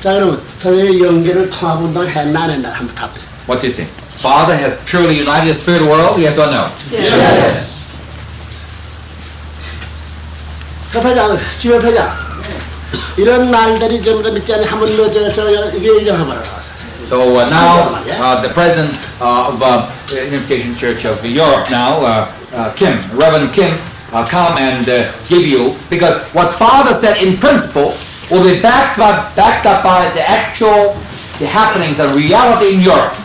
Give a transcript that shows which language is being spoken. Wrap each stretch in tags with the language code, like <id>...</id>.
<ko>자, 그러면 선생님이 연계를 통합운동을 했나 안 했나 한번 답해.</ko> <en>What do you think? Father has truly united the spirit world? Yes or no? Yes.</en> <ko>회장, 주요 회장. 이런 말들이 전부 다 믿지 않니 한번 너 이게 얘기해봐라.</ko> <en>So now the president of Unification Church of Europe now, Kim, Reverend Kim, come and give you, because what Father said in principle will be backed up by the actual the happenings, the reality in Europe.</en>